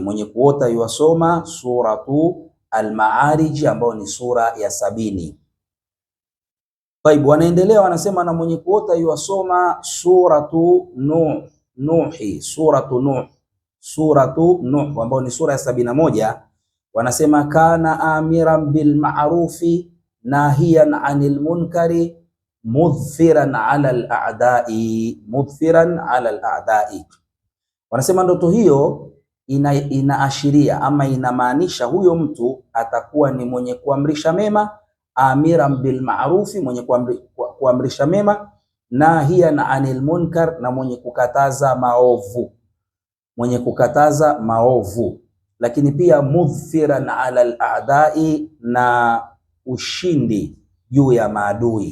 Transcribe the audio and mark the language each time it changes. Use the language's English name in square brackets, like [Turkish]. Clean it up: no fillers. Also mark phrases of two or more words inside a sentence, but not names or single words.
[Swahili] Mwenye kuota yuwasoma suratu Al-Maarij ambayo ni sura ya 70. Wanaendelea wanasema, na mwenye kuota yuasoma suratu Nuhi, suratu Nuh ambayo ni sura ya 71. [Arabic] Wanasema كان آمرا بالمعروف ناهيا عن المنكر مظفرا على الأعداء. [Swahili] Wanasema ndoto hiyo inaashiria ama inamaanisha huyo mtu atakuwa ni mwenye kuamrisha mema, [Arabic] آمرا بالمعروف, [Swahili] mwenye kuamrisha mema, [Arabic] ناهيا عن المنكر, [Swahili] na mwenye kukataza maovu, lakini pia [Arabic] مظفرا على الأعداء, [Swahili] na ushindi juu ya maadui.